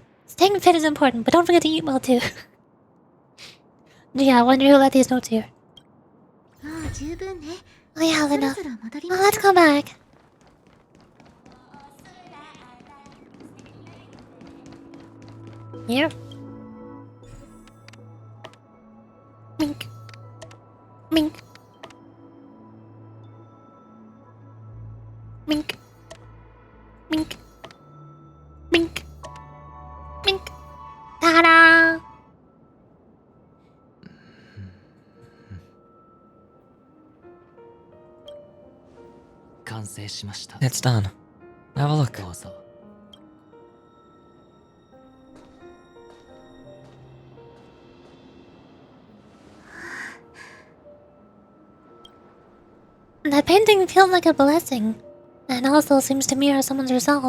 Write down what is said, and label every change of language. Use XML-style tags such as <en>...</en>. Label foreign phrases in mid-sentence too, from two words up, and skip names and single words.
<en>Staying fit is important, but don't forget to eat well too. Gee, I wonder who left these notes here. We have enough. Well, let's go back. Here. Mink. Mink. Mink. Mink. Mink. Mink. Ta-da!</en> <ja>完成しました</ja> <en>It's done. Have a look.</en> <ja>どうぞ</ja> <en>That painting feels like a blessing, and also seems to mirror someone's resolve.</en>